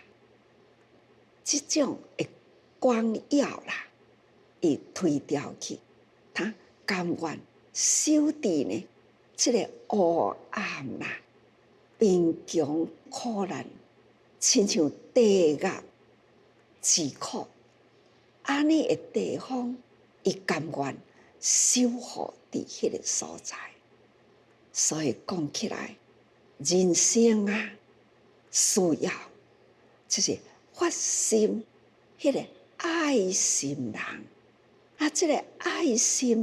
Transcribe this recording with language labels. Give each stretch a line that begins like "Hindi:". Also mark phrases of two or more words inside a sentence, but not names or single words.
Min Nan Chinese: 这种的光耀啦，伊推掉去，他甘愿守伫呢，这个黑暗啦，贫穷苦难，亲像地狱之苦，安尼的地方，伊甘愿守护伫迄个所在。所以讲起来，人生啊，需要就是发心，迄个爱心人啊，这个爱心